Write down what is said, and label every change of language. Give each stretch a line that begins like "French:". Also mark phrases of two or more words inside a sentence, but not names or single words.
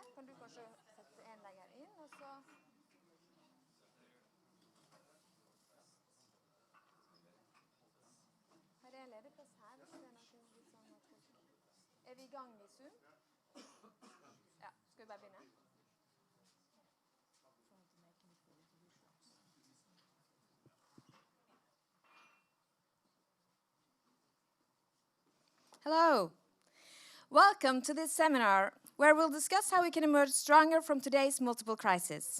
Norwegian: Kan du kanskje sette en lenger inn, og så... Her er en ledig plass her, hvis det er noe litt sånn at folk... Er vi i gang i Zoom? Ja, skal vi bare begynne?
English: Hello. Welcome to this seminar where we'll discuss how we can emerge stronger from today's multiple crises.